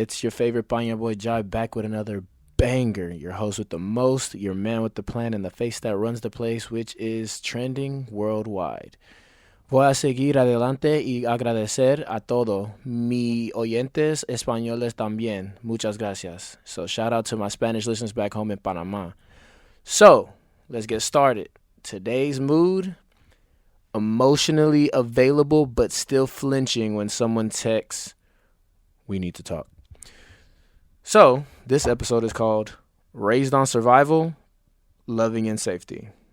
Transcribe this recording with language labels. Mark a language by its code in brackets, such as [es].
[en] It's your favorite Panya boy Jai back with another banger. Your host with the most, your man with the plan, and the face that runs the place, which is trending worldwide. [es] Voy a seguir adelante y agradecer a todo mi oyentes españoles también. Muchas gracias. [en] So shout out to my Spanish listeners back home in Panama. So let's get started. Today's mood: emotionally available but still flinching when someone texts, "We need to talk." So, this episode is called Raised on Survival, Loving in Safety.